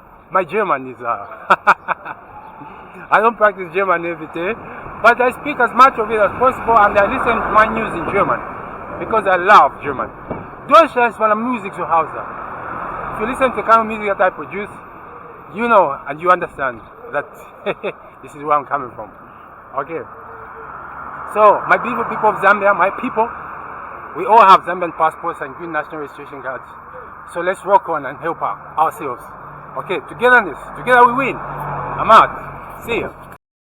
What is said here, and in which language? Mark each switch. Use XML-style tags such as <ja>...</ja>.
<en>My German is I don't practice German every day, but I speak as much of it as possible, and I listen to my news in German because I love German.</en> <de>Deutsch ist meine Musik zu Hause.</de> <en>If you listen to the kind of music that I produce, you know and you understand that this is where I'm coming from. Okay. So, my beautiful people of Zambia, my people, we all have Zambian passports and green national registration cards. So let's work on and help ourselves. Okay, togetherness. Together we win. I'm out. See ya.</en>